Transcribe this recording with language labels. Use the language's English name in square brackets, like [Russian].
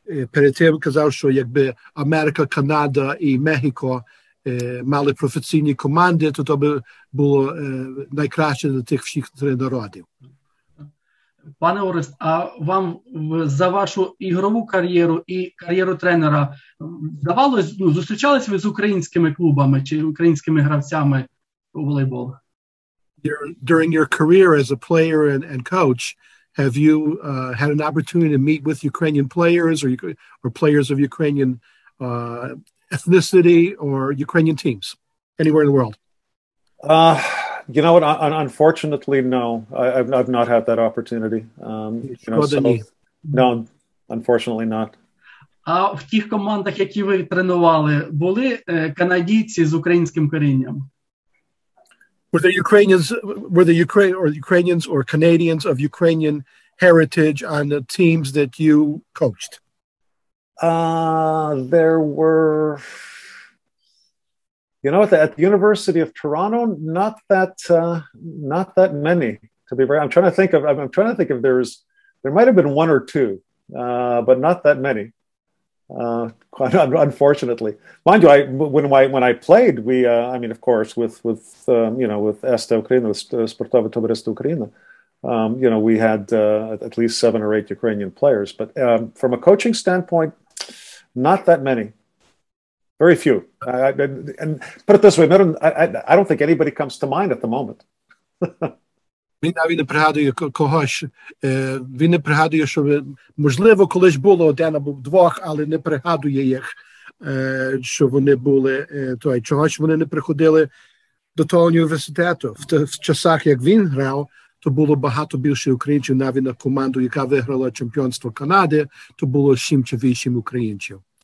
[Ukrainian] Перед тим казав, що якби Америка, Канада і Мехіко мали професійні команди, то би було найкраще для тих всіх 3 народів. Пане Орест, а вам за вашу ігрову кар'єру і кар'єру тренера вдавалось, зустрічались ви з українськими клубами чи українськими гравцями у волейболу? [English] During your career as a player and coach, have you had an opportunity to meet with Ukrainian players or players of Ukrainian ethnicity or Ukrainian teams anywhere in the world? You know what? Unfortunately, no. I've not had that opportunity. No, unfortunately not. [Ukrainian] А в тих командах, які ви тренували, були канадійці з українським корінням? [English] Were the Ukrainians or Canadians of Ukrainian heritage on the teams that you coached? There were, at the University of Toronto, not that many. To be very, I'm trying to think if there might have been 1 or 2, but not that many. Unfortunately, mind you, when I played, of course, with esta Ukraina, with Sportowe Towarzystwo Ukraina, we had at least 7 or 8 Ukrainian players. But from a coaching standpoint, not that many. Very few. And put it this way, I don't think anybody comes to mind at the moment. [Ukrainian] Він навіть не пригадує когось. Він не пригадує, що, можливо, колись було 1 або 2, але не пригадує їх, що вони були, чогось вони не приходили до того університету. В часах, як він грав, то було багато більше українців, навіть на команду, яка виграла чемпіонство Канади, то було 7 чи 8 українців.